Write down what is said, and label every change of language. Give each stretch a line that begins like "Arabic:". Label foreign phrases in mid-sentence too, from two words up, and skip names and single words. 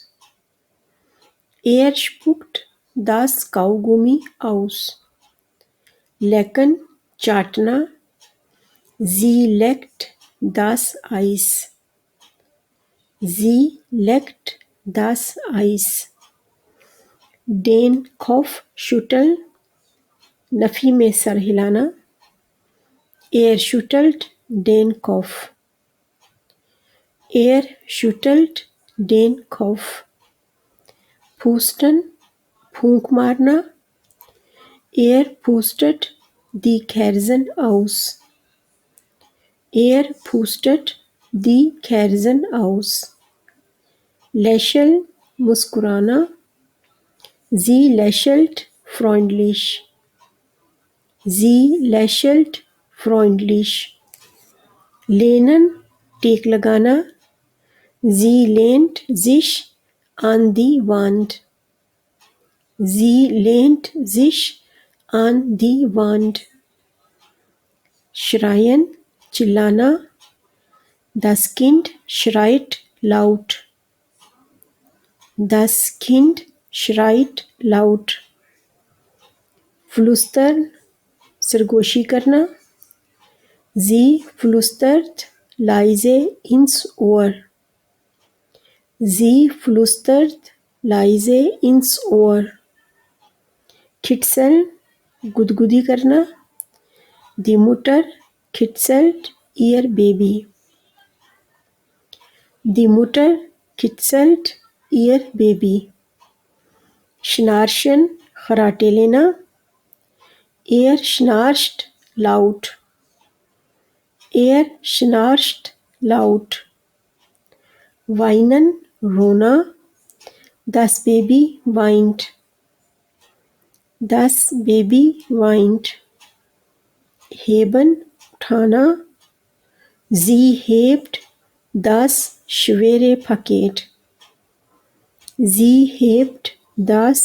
German: er spuckt das Kaugummi aus, lecken चाटना, sie leckt das Eis, sie leckt das Eis, den Kopf schütteln
Hindi: नफी में सर हिलाना,
German: er schüttelt den Kopf, er schüttelt den Kopf, pusten
Hindi: फूंक मारना,
German: er pustet die Kerzen aus, er pustet die Kerzen aus, lächeln मुस्कुराना, sie lächelt freundlich, sie lächelt freundlich, lehnen
Hindi: टेक लगाना,
German: sie lehnt sich an die Wand, sie lehnt sich an die Wand, schreien चिल्लाना, das Kind schreit laut, das Kind schreit laut, flüstern
Hindi: सरगोशी करना,
German: sie flüstert leise ins Ohr, sie flüstert leise ins Ohr, kitzeln
Hindi: गुदगुदी करना,
German: die Mutter kitzelt ihr Baby, die Mutter kitzelt ihr Baby, schnarchen
Hindi: खराटे लेना,
German: er schnarcht laut, er schnarcht laut, weinen रोना, das Baby weint, das Baby weint, heben उठाना, sie hebt das schwere Paket, sie hebt das